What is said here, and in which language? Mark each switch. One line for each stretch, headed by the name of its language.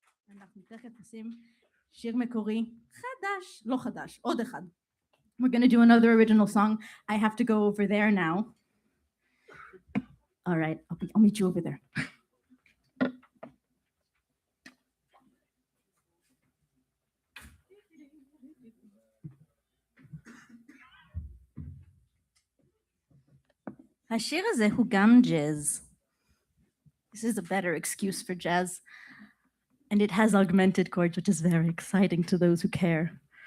Hebrew: אנחנו תכף עושים שיר מקורי חדש, לא חדש, עוד אחד.
English: We're going to do another original song. I have to go over there now. All right, I'll meet you over there.
Hebrew: השיר הזה הוא גם jazz.
English: This is a better excuse for jazz. And it has augmented chords, which is very exciting to those who care.